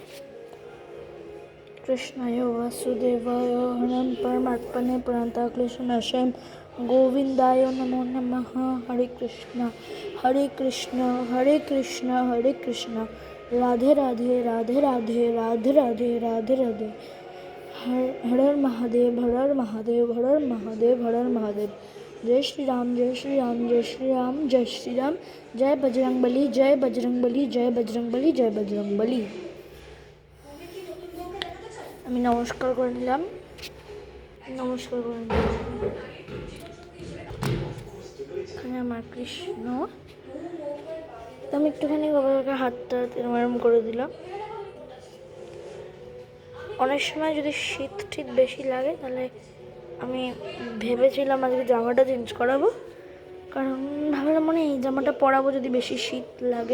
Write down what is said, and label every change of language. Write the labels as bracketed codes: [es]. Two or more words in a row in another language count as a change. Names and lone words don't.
[sa] কৃষ্ণায় বাসুদেবায় হরম পরমাত্মনে প্রান্তাক্লেশনাশায় গোবিন্দায় নমো নমঃ। হরে কৃষ্ণ হরে কৃষ্ণ হরে কৃষ্ণ হরে কৃষ্ণ রাধে রাধে রাধে রাধে রাধে রাধে রাধে রাধে। [hi] हर हर महादेव हर हर महादेव हर हर महादेव हर हर महादेव। जय श्री राम जय श्री राम जय श्री राम जय श्री राम। जय बजरंगबली जय बजरंगबली जय बजरंगबली जय बजरंगबली। [bn] আমি নমস্কার করে নিলাম, নমস্কার করে নিলাম। এখানে আমার কৃষ্ণ, তো আমি একটুখানি বাবাকে হাতটা এরম করে দিলাম। অনেক সময় যদি শীত ঠিক বেশি লাগে তাহলে আমি ভেবেছিলাম আজকে জামাটা চেঞ্জ করাবো, কারণ ভাবলাম মনে এই জামাটা পরাবো যদি বেশি শীত লাগে।